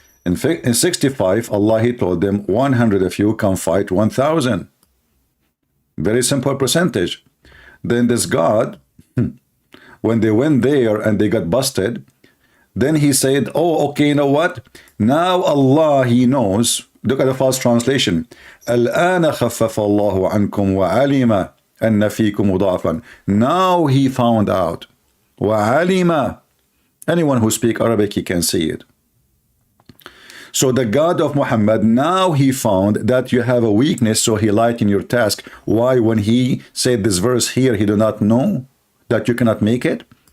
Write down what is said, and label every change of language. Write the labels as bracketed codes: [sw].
[en] In 65, Allah, he told them, 100 of you can fight 1,000. Very simple percentage. Then this God, when they went there and they got busted, then he said, oh, okay, you know what? Now Allah, he knows. Look at the first translation. [ar] الآن خفف الله عنكم وعلم أن فيكم ضعفا. [en] Now he found out. وعلم. Anyone who speaks Arabic, he can see it. So the God of Muhammad, now he found that you have a weakness, so he lightened your task. Why, when he said this verse here, he do not know that you cannot make it?